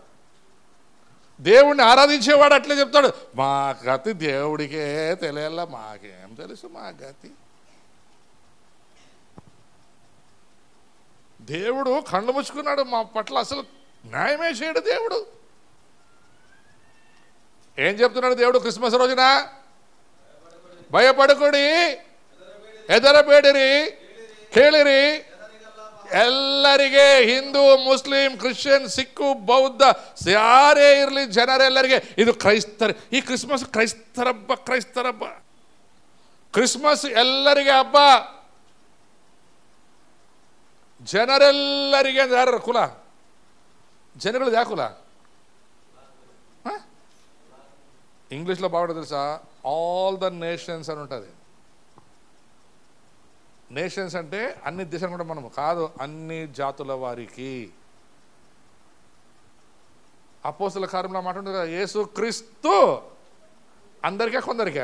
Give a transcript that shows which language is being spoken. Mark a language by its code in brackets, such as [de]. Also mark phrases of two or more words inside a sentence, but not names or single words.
[te] దేవుణ్ణి ఆరాధించేవాడు అట్లే చెప్తాడు, మా గతి దేవుడికే తెలియాల, మాకేం తెలుసు మా గతి. దేవుడు కళ్ళు ముచ్చుకున్నాడు, మా పట్ల అసలు న్యాయమే చేయడు దేవుడు. ఏం చెప్తున్నాడు దేవుడు క్రిస్మస్ రోజున? భయపడకుడి, [kn] ಎದರಬೇಡಿರಿ, ಕೇಳಿರಿ. ಎಲ್ಲರಿಗೆ, ಹಿಂದೂ, ಮುಸ್ಲಿಂ, ಕ್ರಿಶ್ಚಿಯನ್, ಸಿಕ್ಕು, ಬೌದ್ಧ ಯಾರೇ ಇರಲಿ, ಜನರೆಲ್ಲರಿಗೆ ಇದು ಕ್ರೈಸ್ತರ. ಈ ಕ್ರಿಸ್ಮಸ್ ಕ್ರೈಸ್ತರ ಹಬ್ಬ. ಕ್ರಿಸ್ಮಸ್ ಎಲ್ಲರಿಗೆ ಹಬ್ಬ, ಜನರೆಲ್ಲರಿಗೆ ಯಾರ ಕುಲ? ಜನಗಳದ್ದು ಯಾವ ಕುಲ? [te] ఇంగ్లీష్లో బాగుంటుంది తెలుసా? [en] all the nations [te] అని ఉంటుంది. నేషన్స్ అంటే అన్ని దేశాలు కూడా మనము కాదు, అన్ని జాతుల వారికి. అపోస్తల కార్యంలో మాట ఉంటుంది కదా, యేసు క్రీస్తు అందరికా కొందరికా?